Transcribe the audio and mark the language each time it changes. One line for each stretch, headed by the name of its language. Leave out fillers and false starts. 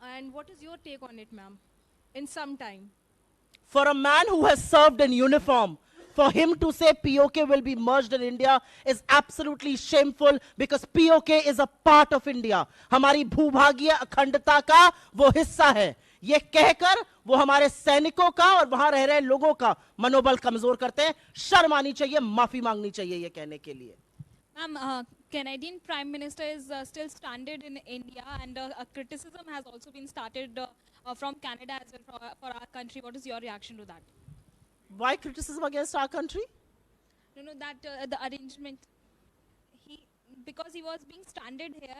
English: And what is your take on it, ma'am? In some time. For a man who has served in uniform, for him to say POK will be merged in India is absolutely shameful, because POK is a part of India.
Hindi: हमारी भूभागीय अखंडता का वो हिस्सा है। ये कहकर वो हमारे सैनिकों का और वहां रह रहे लोगों का मनोबल कमजोर करते हैं। शर्म आनी चाहिए, माफी मांगनी चाहिए ये कहने के लिए।
English: Ma'am, Canadian Prime Minister is still stranded in India, and a criticism has also been started from Canada as well for our country. What is your reaction to that? Why criticism against our country? No, that the arrangement, because he was being stranded here.